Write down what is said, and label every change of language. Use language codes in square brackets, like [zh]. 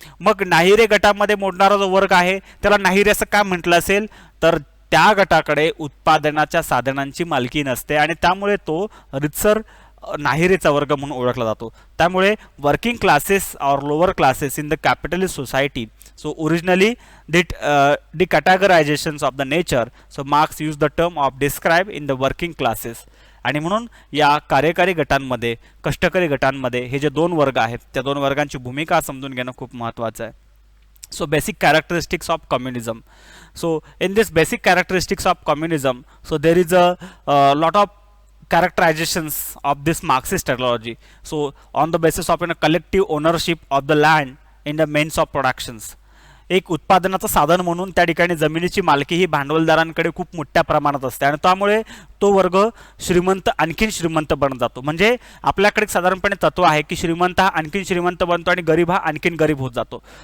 [mr] मग नाहिरे गटामध्ये मोडणारा जो वर्ग आहे त्याला नाहिरे असं काय म्हटलं असेल तर त्या गटाकडे उत्पादनाच्या साधनांची मालकी नसते आणि त्यामुळे तो रितसर नाहिरेचा वर्ग म्हणून ओळखला जातो. त्यामुळे [en] Working classes or lower classes in the capitalist society. So originally the categorizations of the nature. So Marx use the term of describe in the working classes. [mr] आणि म्हणून या कार्यकारी गटांमध्ये, कष्टकरी गटांमध्ये हे जे दोन वर्ग आहेत त्या दोन वर्गांची भूमिका समजून घेणं खूप महत्त्वाचं आहे. [en] So basic characteristics of communism. So in this basic characteristics of communism, so there is a lot of characterizations of this Marxist ideology. So on the basis of collective ownership of the land in the means of productions, [mr] एक उत्पादनाचं साधन म्हणून त्या ठिकाणी जमिनीची मालकी ही भांडवलदारांकडे खूप मोठ्या प्रमाणात असते आणि त्यामुळे तो वर्ग श्रीमंत आणखीन श्रीमंत बनत जातो. म्हणजे आपल्याकडे साधारणपणे तत्व आहे की श्रीमंत हा आणखीन श्रीमंत बनतो आणि गरीब हा आणखीन गरीब होत जातो.